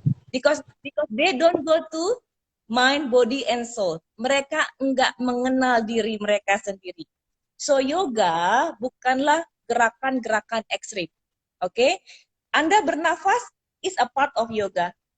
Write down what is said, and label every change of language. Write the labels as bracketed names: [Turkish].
[English] Because they don't go to mind, body, and soul. [Indonesian] Mereka enggak mengenal diri mereka sendiri. So yoga bukanlah gerakan-gerakan ekstrim. Oke? Anda bernafas [English] is a part of yoga.